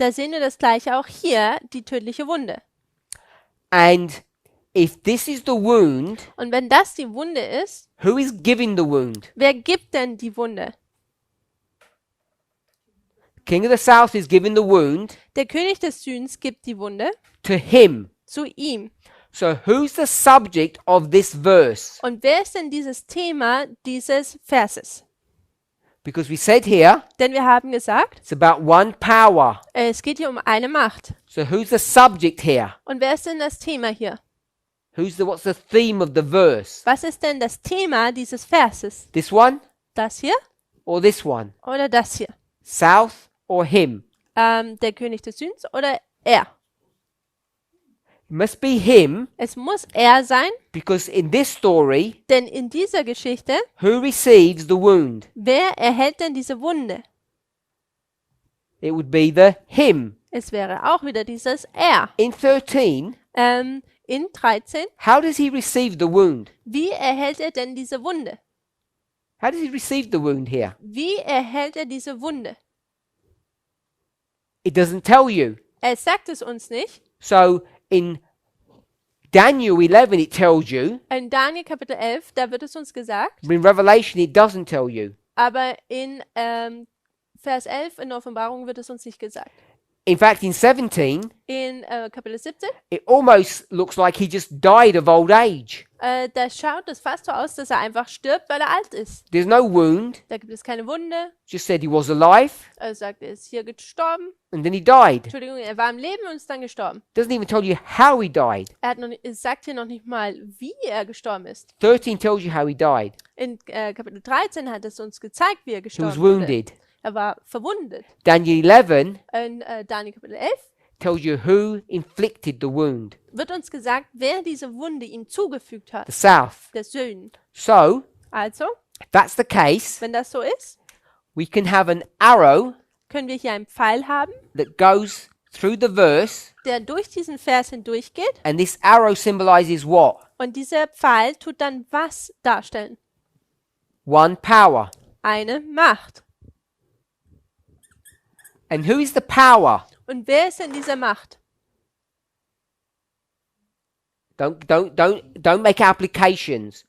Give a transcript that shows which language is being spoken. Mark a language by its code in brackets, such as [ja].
[de] da sehen wir das gleiche auch hier, die tödliche Wunde. [en] And if this is the wound, [de] Und wenn das die Wunde ist, [en] who is giving the wound? [de] wer gibt denn die Wunde? [en] King of the south is giving the wound [de] Der König des Südens gibt die Wunde [en] to him. [de] zu ihm. [en] So who's the subject of this verse? [de] Und wer ist denn dieses Thema dieses Verses? [en] Because we said here [de] Denn wir haben gesagt, [en] it's about one power. [de] es geht hier um eine Macht. [en] So who's the subject here? [de] Und wer ist denn das Thema hier? [en] What's the theme of the verse? [de] Was ist denn das Thema dieses Verses? [en] This one [de] Das hier [en] or this one? [de] oder das hier? [en] South or him? [de] Der König des Südens oder er? [en] It must be him [de] Es muss er sein, [en] because in this story, [de] denn in dieser Geschichte, [en] who receives the wound? [de] wer erhält denn diese Wunde? [en] It would be the him. [de] Es wäre auch wieder dieses er. [en] In 13, [de] In 13, [en] how does he receive the wound? [de] wie erhält er denn diese Wunde? [en] How does he receive the wound here? [de] Wie erhält er diese Wunde? [en] It doesn't tell you. [de] Er sagt es uns nicht. [en] So in Daniel 11, it tells you, [de] In Daniel Kapitel 11, da wird es uns gesagt, [en] but in Revelation, it doesn't tell you. [de] aber in Vers 11 in der Offenbarung wird es uns nicht gesagt. [en] In fact, in 17, [de] In Kapitel 17, [en] it almost looks like he just died of old age. [de] da schaut es fast so aus, dass er einfach stirbt, weil er alt ist. [en] There's no wound, [de] Da gibt es keine Wunde. [en] just said he was alive, [de] Er sagt, er ist hier gestorben. [en] and then he died. [de] Entschuldigung, er war im Leben und ist dann gestorben. [en] Doesn't even tell you how he died. [de] Es sagt hier noch nicht mal, wie er gestorben ist. [en] 13 tells you how he died. [de] In Kapitel 13 hat es uns gezeigt, wie er [en] He [de] gestorben [en] was [de] wurde. [en] wounded. [de] Er war verwundet. [en] Daniel 11 [de] In Daniel Kapitel 11 [en] tells you who inflicted the wound. [de] wird uns gesagt, wer diese Wunde ihm zugefügt hat. [en] The south. [de] Der Süden. [en] So, [de] Also, [en] if that's the case, [de] wenn das so ist, [en] we can have an arrow [de] können wir hier einen Pfeil haben, [en] that goes through the verse, [de] der durch diesen Vers hindurchgeht. [en] and this arrow symbolizes what? [de] Und dieser Pfeil tut dann was darstellen? [en] One power. [de] Eine Macht. [en] And who is the power? [de] Und wer ist denn diese Macht? [en] Don't make applications.